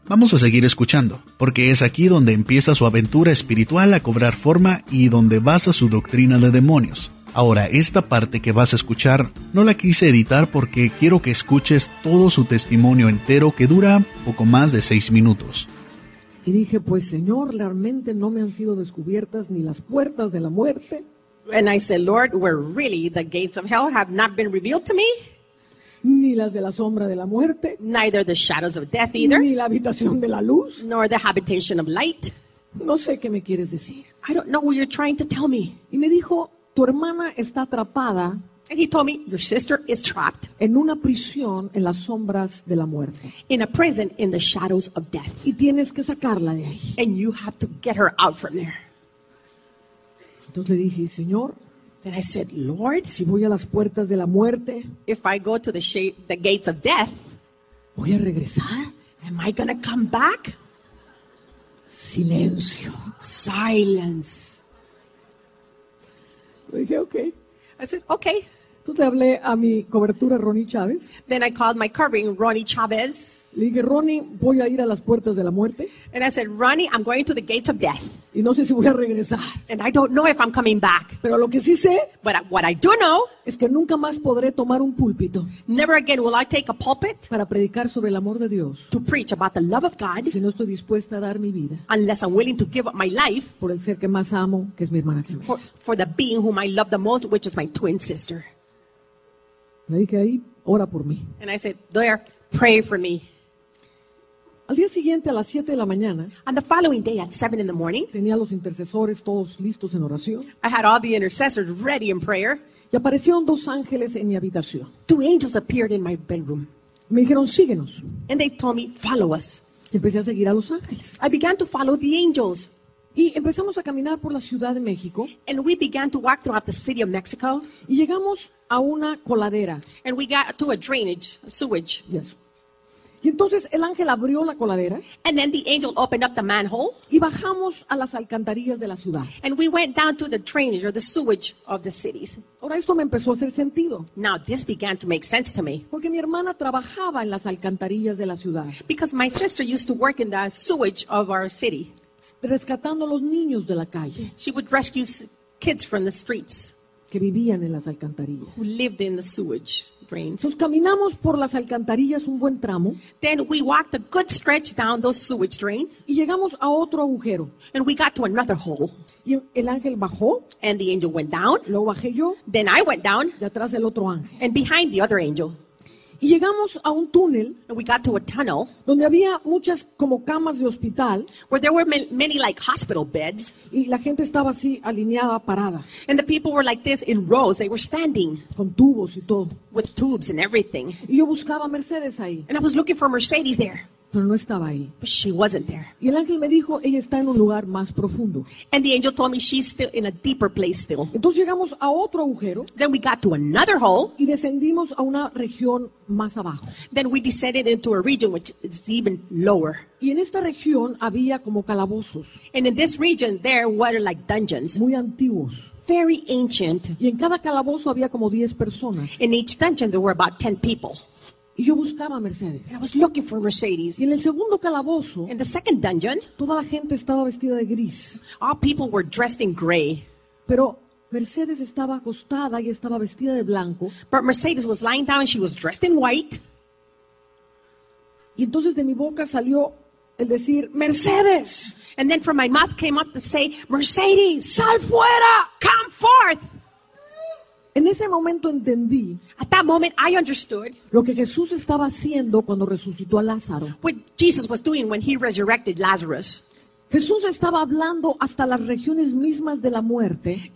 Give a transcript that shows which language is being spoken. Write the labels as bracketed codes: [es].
[es] Vamos a seguir escuchando, porque es aquí donde empieza su aventura espiritual a cobrar forma y donde basa su doctrina de demonios. Ahora, esta parte que vas a escuchar no la quise editar porque quiero que escuches todo su testimonio entero, que dura poco más de 6 minutos. Y dije, pues Señor, realmente no me han sido descubiertas ni las puertas de la muerte. [en] And I said, Lord, where really the gates of hell have not been revealed to me. [es] Ni las de la sombra de la muerte. [en] Neither the shadows of death either. [es] Ni la habitación de la luz. [en] Nor the habitation of light. [es] No sé qué me quieres decir. [en] I don't know what you're trying to tell me. [es] Y me dijo, tu hermana está atrapada. [en] And he told me, your sister is trapped. [es] En una prisión en las sombras de la muerte. [en] In a prison in the shadows of death. [es] Y tienes que sacarla de ahí. [en] And you have to get her out from there. [es] Entonces le dije, Señor. [en] Then I said, Lord, [es] si voy a las puertas de la muerte, [en] if I go to the gates of death, [es] ¿voy a regresar? [en] Am I going to come back? [es] Silencio. [en] Silence. [es] Le dije, okay. [en] I said, okay. [es] Entonces le hablé a mi cobertura, Ronnie Chávez. [en] Then I called my covering, Ronnie Chávez. [es] Le dije, Ronnie, voy a ir a las puertas de la muerte. [en] And I said, Ronnie, I'm going to the gates of death. [es] Y no sé si voy a regresar. [en] And I don't know if I'm coming back. [es] Pero lo que sí sé, [en] but what I do know, [es] es que nunca más podré tomar un púlpito. [en] Never again will I take a pulpit. [es] Para predicar sobre el amor de Dios. [en] To preach about the love of God. [es] Si no estoy dispuesta a dar mi vida. [en] Unless I'm willing to give up my life. [es] Por el ser que más amo, que es mi hermana gemela. [en] For the being whom I love the most, which is my twin sister. [es] Le dije, ahí, ora por mí. [en] And I said, there, pray for me. [es] Al día siguiente, a las 7 de la mañana, [en] on the following day at 7 in the morning, [es] tenía los intercesores todos listos en oración. [en] I had all the intercessors ready in prayer. [es] Y aparecieron dos ángeles en mi habitación. [en] Two angels appeared in my bedroom. [es] Me dijeron, síguenos. [en] And they told me, follow us. [es] Y empecé a seguir a los ángeles. [en] I began to follow the angels. [es] Y empezamos a caminar por la Ciudad de México. [en] And we began to walk throughout the city of Mexico. [es] Y llegamos a una coladera. [en] And we got to a drainage, a sewage. [es] Yes. Y entonces el ángel abrió la coladera. [en] And then the angel opened up the manhole. [es] Y bajamos a las alcantarillas de la ciudad. [en] And we went down to the drainage or the sewage of the cities. [es] Ahora esto me empezó a hacer sentido. [en] Now this began to make sense to me. [es] Porque mi hermana trabajaba en las alcantarillas de la ciudad. [en] Because my sister used to work in the sewage of our city. [es] Rescatando los niños de la calle. [en] She would rescue kids from the streets. [es] Que vivían en las alcantarillas. [en] Who lived in the sewage. [es] Entonces caminamos por las alcantarillas un buen tramo. [en] Then we walked a good stretch down those sewage drains. [es] Y llegamos a otro agujero. [en] And we got to another hole. [es] Y el ángel bajó. [en] And the angel went down. [es] Luego bajé yo. [en] Then I went down. [es] Y atrás el otro ángel. [en] And behind the other angel. [es] Y llegamos a un túnel. [en] And we got to a tunnel. [es] Donde había muchas como camas de hospital. [en] Where there were many like hospital beds. [es] Y la gente estaba así alineada, parada. [en] And the people were like this in rows. They were standing. [es] Con tubos y todo. [en] With tubes and everything. [es] Y yo buscaba a Mercedes ahí. [en] And I was looking for Mercedes there. [es] Pero no estaba ahí. [en] But she wasn't there. [es] Y el ángel me dijo, ella está en un lugar más profundo. [en] And the angel told me she's still in a deeper place still. [es] Entonces llegamos a otro agujero. [en] Then we got to another hole. [es] Y descendimos a una región más abajo. [en] Then we descended into a region which is even lower. [es] Y en esta región había como calabozos. [en] And in this region there were like dungeons. [es] Muy antiguos. [en] Very ancient. [es] Y en cada calabozo había como 10 personas. [en] In each dungeon there were about 10 people. [es] Y yo buscaba a Mercedes. [en] And I was looking for Mercedes. [es] Y en el segundo calabozo, [en] in the second dungeon, [es] toda la gente estaba vestida de gris. [en] All people were dressed in gray. [es] Pero Mercedes estaba acostada y estaba vestida de blanco. [en] But Mercedes was lying down and she was dressed in white. [es] Y entonces de mi boca salió el decir, Mercedes. [en] And then from my mouth came up to say, Mercedes, [es] sal fuera, [en] come forth. [es] En ese momento entendí. [en] At that moment, I understood [es] lo que Jesús estaba haciendo cuando resucitó a Lázaro. [en] What Jesus was doing when he resurrected Lazarus. [es] Jesús estaba hablando hasta las regiones mismas de la muerte.